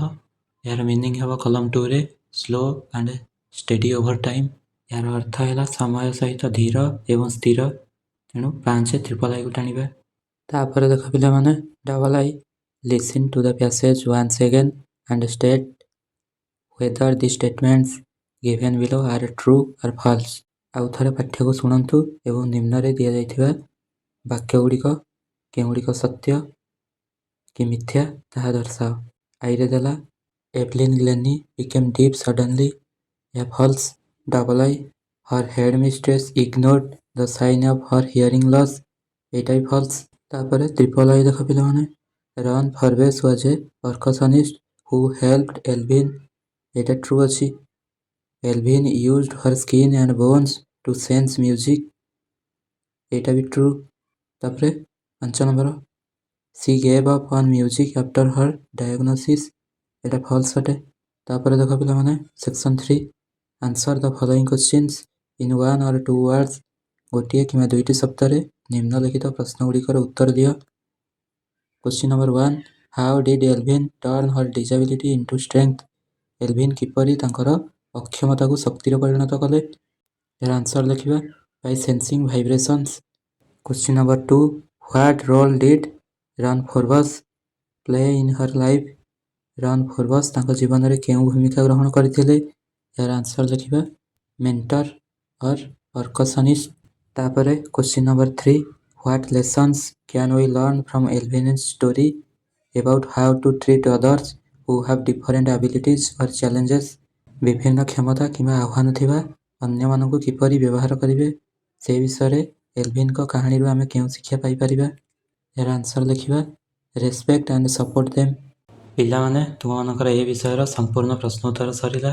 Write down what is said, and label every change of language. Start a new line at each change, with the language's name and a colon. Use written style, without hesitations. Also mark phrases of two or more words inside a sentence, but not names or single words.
Odia: ଏହାର ମିନିଂ ହେବ
English: କଲମ୍ 2ରେ slow and steady over time.
Odia: ଏହାର ଅର୍ଥ ହେଲା ସମୟ ସହିତ ଧୀର ଏବଂ ସ୍ଥିର, ତେଣୁ 5 କୁ ଟାଣିବା। ତାପରେ ଦେଖ ପିଲାମାନେ
English: I listen to the passage once again and state whether the statements given below are true or false।
Odia: ଆଉ ଥରେ ପାଠ୍ୟକୁ ଶୁଣନ୍ତୁ ଏବଂ ନିମ୍ନରେ ଦିଆଯାଇଥିବା ବାକ୍ୟଗୁଡ଼ିକ କେଉଁଗୁଡ଼ିକ ସତ୍ୟ କି ମିଥ୍ୟା ତାହା ଦର୍ଶାଅ। ଆଇରେ ଦେଲା
English: ଏଭଲିନ୍ ଗ୍ଲେନି became deaf suddenly,
Odia: ଏହା ଫଲ୍ସ।
English: I her headmistress ignored the sign of her hearing loss,
Odia: ଏଇଟା ବି ଫଲ୍ସ।
English: ତାପରେ I
Odia: ଦେଖ ପିଲାମାନେ
English: Ron Forbes was a percussionist who helped Elvin,
Odia: ଏଇଟା ଟ୍ରୁ ଅଛି।
English: Elvin used her skin and bones to sense music,
Odia: ଏଇଟା ବି ଟ୍ରୁ।
English: ତାପରେ 5 she gave up on music after her diagnosis,
Odia: ଏଇଟା ଫଲ୍ସ ଅଟେ। ତାପରେ ଦେଖ ପିଲାମାନେ
English: ସେକ୍ସନ୍ 3 answer the following questions in 1 or 2 words,
Odia: ଗୋଟିଏ କିମ୍ବା 2ଟି ଶବ୍ଦରେ ନିମ୍ନଲିଖିତ ପ୍ରଶ୍ନଗୁଡ଼ିକର ଉତ୍ତର ଦିଅ।
English: Question number 1 how did Elvin turn her disability into strength?
Odia: ଏଲଭିନ୍ କିପରି ତାଙ୍କର ଅକ୍ଷମତାକୁ ଶକ୍ତିରେ ପରିଣତ କଲେ? ଏହାର ଆନ୍ସର ଲେଖିବା
English: by sensing vibrations। Question number 2 what role did Ron Forbes play in her life?
Odia: Ron Forbes ତାଙ୍କ ଜୀବନରେ କେଉଁ ଭୂମିକା ଗ୍ରହଣ କରିଥିଲେ? ଏହାର ଆନ୍ସର ଲେଖିବା
English: mentor or percussionist। ତାପରେ Question number 3 what lessons can we learn from Elvin's story about how to treat others who have different abilities or challenges?
Odia: ବିଭିନ୍ନ କ୍ଷମତା କିମ୍ବା ଆହ୍ୱାନ ଥିବା ଅନ୍ୟମାନଙ୍କୁ କିପରି ବ୍ୟବହାର କରିବେ ସେ ବିଷୟରେ ଏଲଭିନ୍ଙ୍କ କାହାଣୀରୁ ଆମେ କେଉଁ ଶିକ୍ଷା ପାଇପାରିବା? ଏହାର ଆନ୍ସର ଲେଖିବା
English: respect and support them.
Odia: ପିଲାମାନେ ତୁମମାନଙ୍କର ଏହି ବିଷୟର ସମ୍ପୂର୍ଣ୍ଣ ପ୍ରଶ୍ନୋତ୍ତର ସରିଲା।